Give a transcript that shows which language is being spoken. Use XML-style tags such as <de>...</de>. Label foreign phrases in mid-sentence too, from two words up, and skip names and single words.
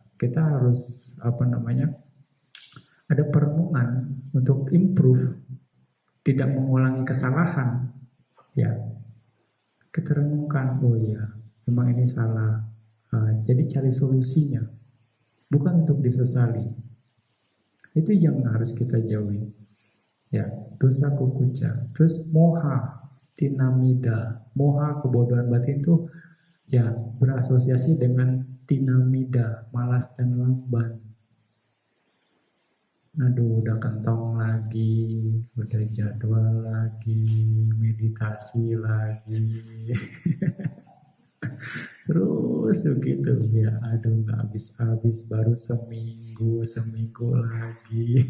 <id>Kita harus ada perenungan untuk improve, tidak mengulangi kesalahan. Ya, kita renungkan, oh ya, memang ini salah. Jadi cari solusinya, bukan untuk disesali. Itu yang harus kita jauhi. Ya,</id> <pi>dosa kukuca.</pi> <id>Terus</id> <pi>moha, tinamida.</pi> <id>Moha, kebodohan batin itu ya berasosiasi dengan tinamida, malas dan lamban. Aduh, udah kentong lagi, udah jadwal lagi, meditasi lagi. Terus begitu ya, aduh nggak habis-habis, baru seminggu lagi.</id>